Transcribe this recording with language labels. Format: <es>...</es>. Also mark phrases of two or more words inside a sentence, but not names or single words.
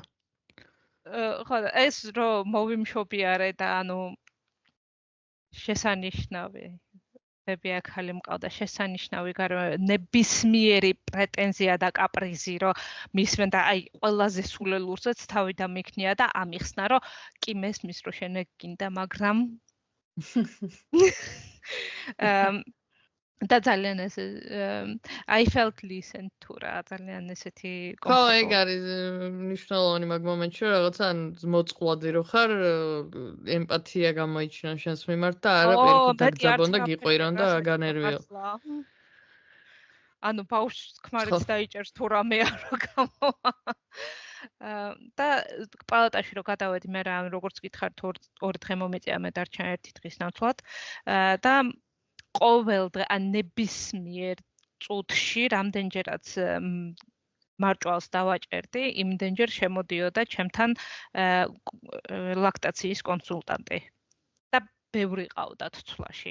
<ka>ხო, ეს რომ მოვიმშობიარე და ანუ შესანიშნავი ბებიაქალი მყავდა შესანიშნავი ნებისმიერი პრეტენზია და კაპრიზი რომ მისმენ და აი ყველაზე სულელურსაც თავი დამიქნია და ამიხსნა რომ კი მესმის რომ შენ ეგ გინდა მაგრამ და ძალიან ეს</ka> <en>I felt listened to</en> <ka>რა ძალიან ესეთი ხო ეგ არის მნიშვნელოვანი მაგ მომენტში რომ რაღაცა მოწყვლადი რო ხარ ემპათია გამოიჩინა შენს მიმართ და არა პირიქით დაგძაბონ და გიყვირონ და განერვიო ანუ ბავშვს ქმარიც დაიჭერს თუ რამე არო გამოვა და პალატაში რო გადავედი მე რა როგორც გითხარით ორი დღე მომეწია მე დარჩა ერთი დღის ნაცვლად და ყოველ დღე ან ნებისმიერ წუთში რამდენჯერაც მარჭვალს დავაჭერდი, იმდენჯერ შემოდიოდა ჩემთან ლაქტაციის კონსულტანტი და ბევრი ყავდათ ცვლაში.</ka>